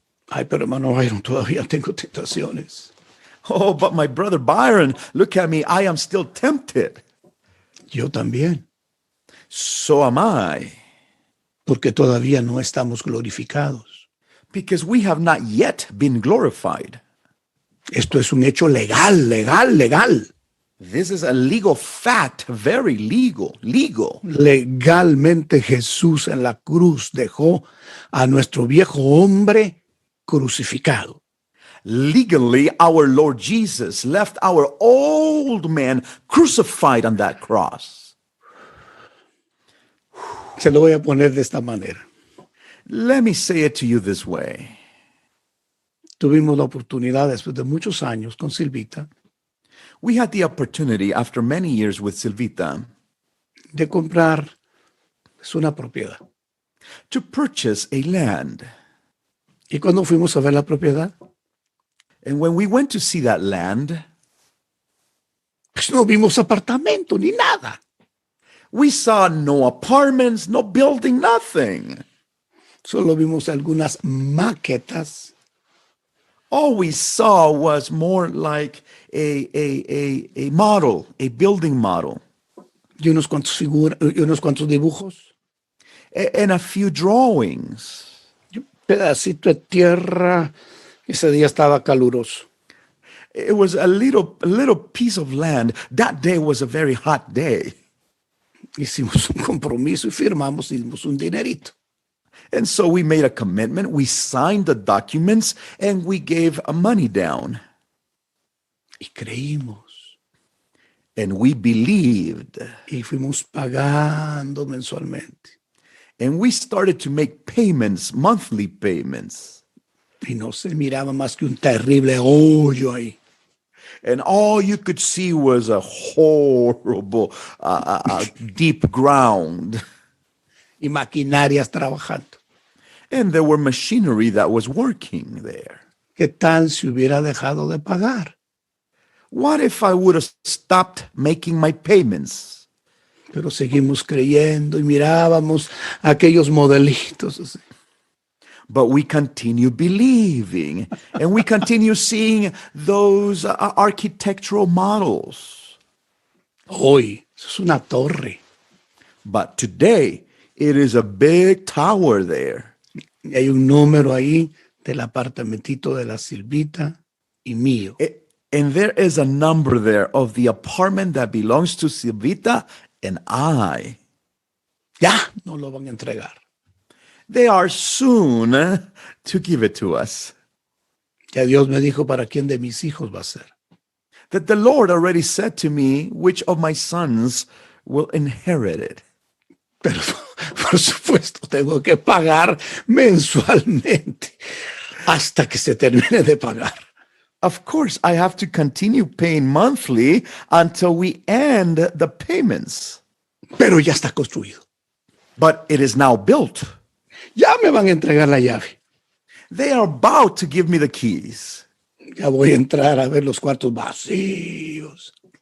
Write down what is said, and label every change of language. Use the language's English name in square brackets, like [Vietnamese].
[Spanish] Ay, pero hermano Byron, todavía tengo tentaciones. [English] Oh, but my brother Byron, look at me, I am still tempted. [Spanish] Yo también, [English] So am I, [Spanish] porque todavía no estamos glorificados. [English] because we have not yet been glorified. [Spanish] Esto es un hecho legal. [English] This is a legal fact, very legal. [Spanish] Legalmente Jesús en la cruz dejó a nuestro viejo hombre crucificado. [English] Legally, our Lord Jesus left our old man crucified on that cross. [Spanish] Se lo voy a poner de esta manera. [English] Let me say it to you this way. [Spanish] Tuvimos la oportunidad después de muchos años con Silvita [English] We had the opportunity after many years with Silvita [Spanish] de comprar una propiedad. [English] to purchase a land. [Spanish] Y cuando fuimos a ver la propiedad, [English] And when we went to see that land, [Spanish] pues no vimos apartamento ni nada. [English] we saw no apartments, no building, nothing. [Spanish] Solo vimos algunas maquetas [English] All we saw was more like a model, a building model, [Spanish] y unos cuantos dibujos. [English] and a few drawings. [Spanish] Y un pedacito de tierra Ese día estaba caluroso. [English] It was a little piece of land. That day was a very hot day. [Spanish] Hicimos un compromiso y firmamos y dimos un dinerito. [English] And so we made a commitment, we signed the documents, and we gave money down. [Spanish] Y creímos. [English] And we believed. [Spanish] Y fuimos pagando mensualmente. [English] And we started to make payments, monthly payments. [Spanish] Y no se miraba más que un terrible hoyo ahí. [English] And all you could see was a horrible, deep ground. [Spanish] Y maquinarias trabajando. [English] And there were machinery that was working there. [Spanish] ¿Qué tal si hubiera dejado de pagar? [English] What if I would have stopped making my payments? [Spanish] Pero seguimos creyendo y mirábamos aquellos modelitos así. [English] But we continue believing, and we continue seeing those architectural models. [Spanish] Hoy, eso es una torre. [English] But today, it is a big tower there. [Spanish] Y hay un número ahí del apartamentito de la Silvita y mío. [English] And there is a number there of the apartment that belongs to Silvita and I. [Spanish] Ya no lo van a entregar. [English] They are soon to give it to us. [Spanish] Ya Dios me dijo para quién de mis hijos va a ser. [English] That the Lord already said to me which of my sons will inherit it. [Spanish] Pero por supuesto tengo que pagar mensualmente hasta que se termine de pagar. [English] Of course, I have to continue paying monthly until we end the payments. [Spanish] Pero ya está construido. [English] But it is now built. [Spanish] Ya me van a entregar la llave. [English] They are about to give me the keys. [Spanish] Ya voy a entrar a ver los cuartos vacíos.